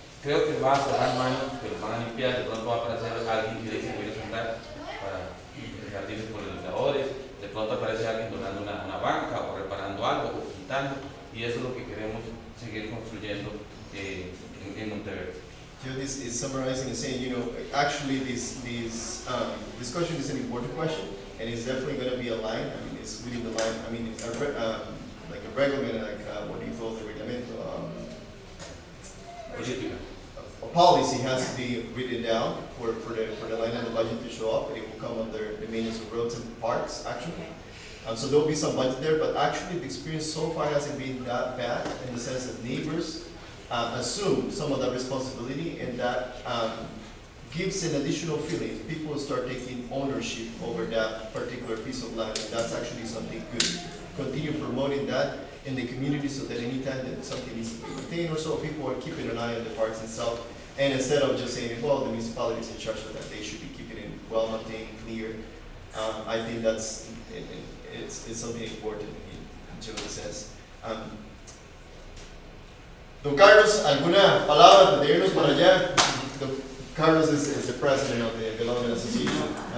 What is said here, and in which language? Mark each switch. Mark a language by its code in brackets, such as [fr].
[es] Creo que va a cerrar manos, que los van a limpiar, de pronto va a aparecer alguien que dice quiero sembrar para jardines polinizadores, de pronto aparece alguien donando una banca o reparando algo o pintando, y eso es lo que queremos seguir construyendo en Monteverde. [en] This is summarizing and saying, actually this discussion is an important question, and it's definitely going to be a line. I mean, it's within the line. I mean, it's like a reglement, like what do you call the reglamento? A policy has to be written down for the line and the budget to show up, and it will come under the maintenance of roads and parks, actually. So there will be some budget there, but actually the experience so far hasn't been that bad in the sense that neighbors assume some of that responsibility, and that gives an additional feeling. People start taking ownership over that particular piece of land, and that's actually something good. Continue promoting that in the community so that anytime that something needs to be maintained or so, people are keeping an eye on the parks itself. And instead of just saying, well, the municipality is in charge of that, they should be keeping it well maintained, clear. I think that's, it's something important in Joe's sense. [es] Don Carlos, ¿alguna palabra de irnos para allá? [en] Don Carlos is the president of the Development Association.